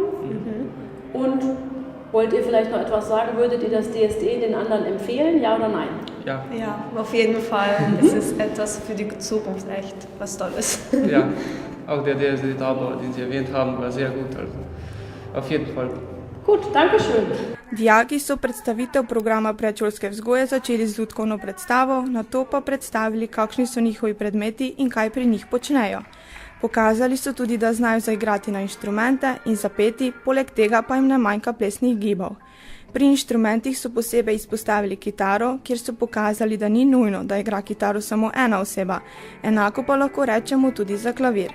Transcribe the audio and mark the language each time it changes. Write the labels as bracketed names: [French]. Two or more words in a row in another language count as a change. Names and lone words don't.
[German] Und wollt ihr vielleicht noch etwas sagen? Würdet ihr das DSD den anderen empfehlen, ja oder nein? Ja. Ja, auf jeden Fall. Es ist etwas für die Zukunft, echt was Tolles. Ja, auch der DSD-Tabor, den Sie erwähnt haben, war sehr gut. Also auf jeden Fall. Gut, danke schön. [Slovenian] Dijaki so predstavitev programa predšolske vzgoje začeli z lutkovno predstavo, nato pa predstavili, kakšni so njihovi predmeti in kaj pri njih počnejo. Pokazali so tudi, da znajo zaigrati na inštrumente in zapeti, poleg tega pa jim ne manjka plesnih gibov. Pri inštrumentih so posebej izpostavili kitaro, kjer so pokazali, da ni nujno, da igra kitaro samo ena oseba, enako pa lahko rečemo tudi za klavir.